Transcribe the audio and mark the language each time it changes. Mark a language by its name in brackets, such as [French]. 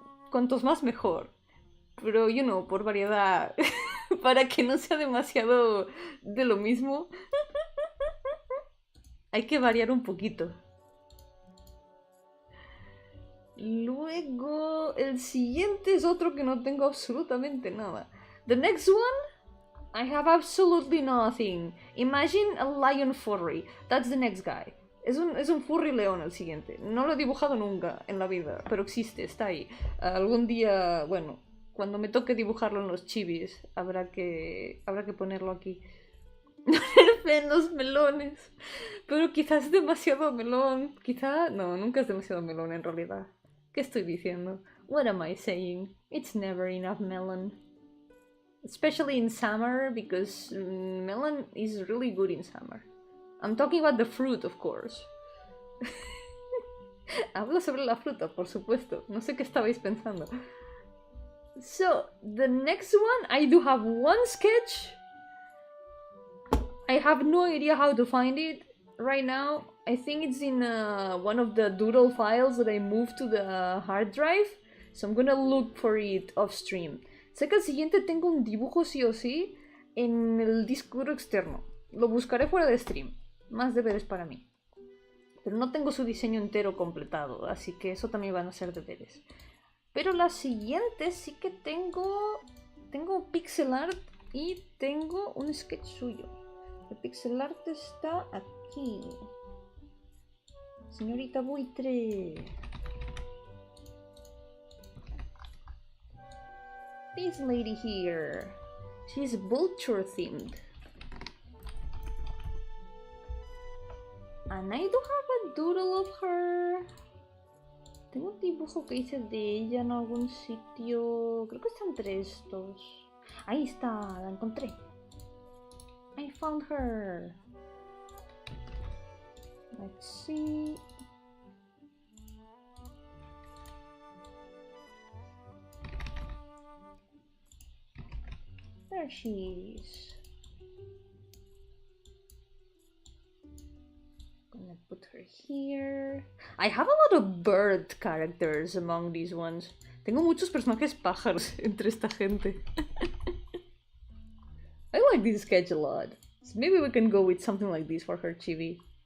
[Spanish] Cuantos más mejor. Pero, por variedad. Para que no sea demasiado de lo mismo. Hay que variar un poquito. Luego, el siguiente es otro que no tengo absolutamente nada. [English] The next one, I have absolutely nothing. Imagine a lion furry. That's the next guy. [Spanish] Es un furry león el siguiente. No lo he dibujado nunca en la vida, pero existe, está ahí. Algún día, bueno, cuando me toque dibujarlo en los chivis, habrá que ponerlo aquí. En los melones. Pero quizás es demasiado melón. Quizá... No, nunca es demasiado melón en realidad. ¿Qué estoy diciendo? [English] What am I saying? It's never enough melon. Especially in summer, because melon is really good in summer. I'm talking about the fruit, of course. [Spanish] Hablo sobre la fruta, por supuesto. No sé qué estabais pensando. [English] So, the next one, I do have one sketch. I have no idea how to find it right now. I think it's in one of the doodle files that I moved to the hard drive. So I'm gonna look for it off stream. [Spanish] Sé que al siguiente tengo un dibujo sí o sí en el disco duro externo. Lo buscaré fuera de stream. Más deberes para mí. Pero no tengo su diseño entero completado, así que eso también van a ser deberes. Pero la siguiente sí que tengo pixel art y tengo un sketch suyo. El pixel art está aquí. Señorita buitre. [English] This lady here. She's vulture themed. And I do have a doodle of her. [Spanish] Tengo un dibujo que hice de ella en algún sitio. Creo que está entre estos. Ahí está, la encontré. [English] I found her. Let's see. There she is. Gonna put her here. I have a lot of bird characters among these ones. [Spanish] Tengo muchos personajes pájaros entre esta gente. [English] I like this sketch a lot. So maybe we can go with something like this for her chibi.